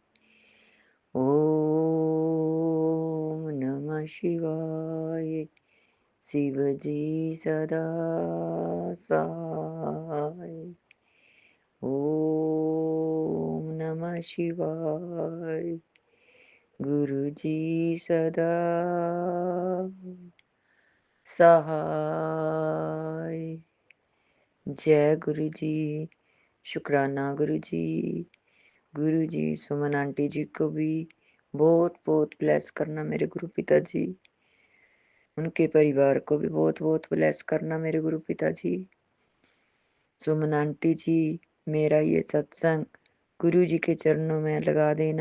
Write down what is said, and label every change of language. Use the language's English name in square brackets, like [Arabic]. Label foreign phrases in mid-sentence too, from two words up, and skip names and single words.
[Hindi] ओम नमः शिवाय, शिव जी सदा सहाय। ओम नमः शिवाय, गुरु जी सदा सहाय। जय गुरु जी, शुक्राना गुरु जी। गुरु जी सुमन आंटी जी को भी बहुत बहुत ब्लेस करना मेरे गुरु पिताजी, उनके परिवार को भी बहुत बहुत ब्लेस करना मेरे गुरु पिताजी। सुमन आंटी जी, मेरा ये सत्संग गुरु जी के चरणों में लगा देना।